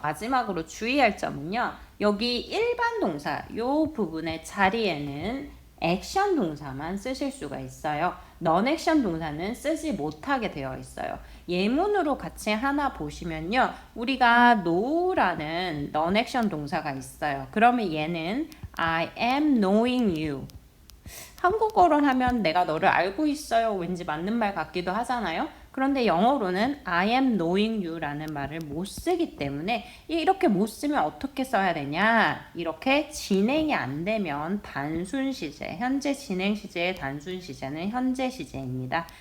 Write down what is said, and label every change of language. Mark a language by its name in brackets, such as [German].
[Korean] 마지막으로 주의할 점은요. 여기 일반 동사 요 부분의 자리에는 액션 동사만 쓰실 수가 있어요. 넌 액션 동사는 쓰지 못하게 되어 있어요. 예문으로 같이 하나 보시면요. 우리가 know라는 넌 액션 동사가 있어요. [English] 그러면 얘는 I am knowing you. [Korean] 한국어로 하면 내가 너를 알고 있어요. 왠지 맞는 말 같기도 하잖아요. 그런데 영어로는 [English] I am knowing you [Korean] 라는 말을 못 쓰기 때문에 이렇게 못 쓰면 어떻게 써야 되냐? 이렇게 진행이 안 되면 단순 시제, 현재 진행 시제의 단순 시제는 현재 시제입니다.